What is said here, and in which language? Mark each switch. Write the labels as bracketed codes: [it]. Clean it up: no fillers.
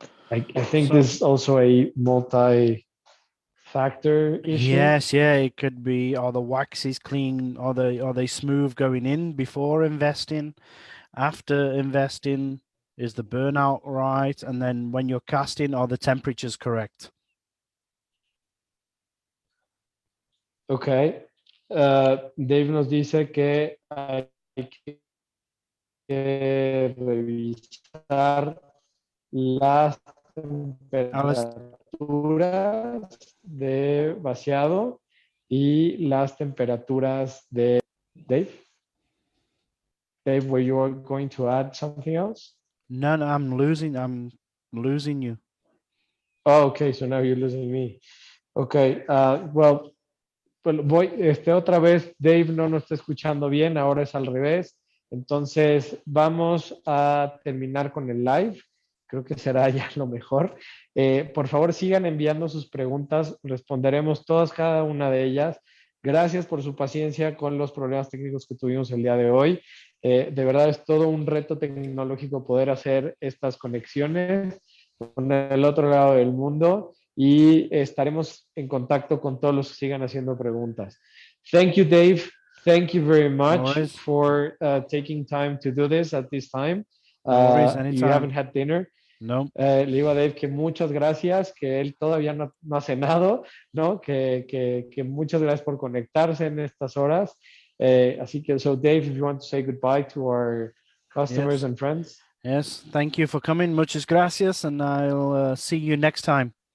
[en] I think this is also a multi-factor issue. Yes, yeah, it could be, or the wax is clean, or they smooth going in before investing, after investing, is the burnout right, and then when you're casting, are the temperatures correct? Okay. [es] Dave nos dice que hay que revisar las temperaturas de vaciado y las temperaturas de Dave. [en] Dave, were you going to add something else? No, I'm losing you. Oh, okay, so now you're losing me. Okay, well, [es] voy, otra vez, Dave no nos está escuchando bien, ahora es al revés. Entonces, vamos a terminar con el live. Creo que será ya lo mejor. Por favor, sigan enviando sus preguntas. Responderemos todas, cada una de ellas. Gracias por su paciencia con los problemas técnicos que tuvimos el día de hoy. De verdad es todo un reto tecnológico poder hacer estas conexiones con el otro lado del mundo y estaremos en contacto con todos los que sigan haciendo preguntas. [en] Thank you, Dave. Thank you very much for taking time to do this at this time. No worries, You anytime. haven't had dinner. No. [es] Le digo a Dave que muchas gracias, que él todavía no ha cenado, ¿no? Que muchas gracias por conectarse en estas horas. Así que, [en] so Dave, if you want to say goodbye to our customers and friends. Yes, thank you for coming. [es] Muchas gracias, [en] and I'll see you next time.